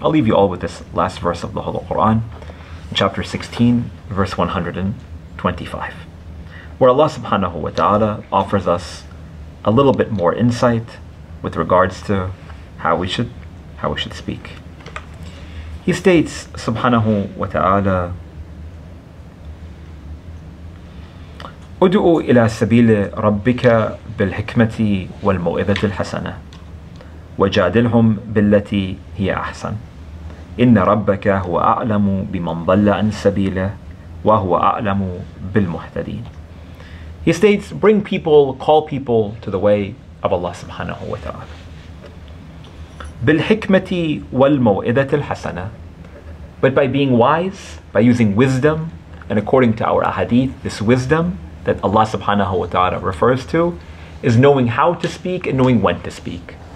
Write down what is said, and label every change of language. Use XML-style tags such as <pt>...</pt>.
<en>I'll leave you all with this last verse of the Holy Quran, chapter 16, verse 125, where Allah subhanahu wa ta'ala offers us a little bit more insight with regards to how we should speak. He states</en> <ar>subhanahu wa ta'ala, ادعو إلى سبيل ربك بالحكمة والموعظة الحسنة وجادلهم بالتي هي أحسن إن ربك هو أعلم بمن ضل عن سبيله وهو أعلم بالمهتدين.</ar> <en>He states, call people to the way of Allah subhanahu wa ta'ala.</en> <ar>بالحكمة والموعظة الحسنة,</ar> <en>but by being wise, by using wisdom, and according to our ahadith, this wisdom that Allah subhanahu wa ta'ala refers to is knowing how to speak and knowing when to speak.</en>